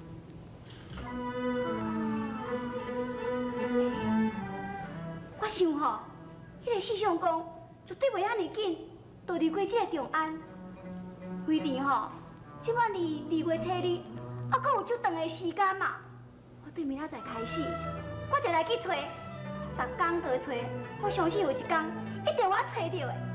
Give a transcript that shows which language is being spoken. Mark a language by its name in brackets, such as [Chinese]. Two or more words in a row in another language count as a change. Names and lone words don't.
[Min Nan Chinese] 我想吼，迄个四相公绝对袂遐尼紧，就离开这个长安。规定吼，即摆离2月初2，还阁有足长的时间嘛。我对明仔载开始，我就来去找，逐工都找，我相信有一天一定我找到的。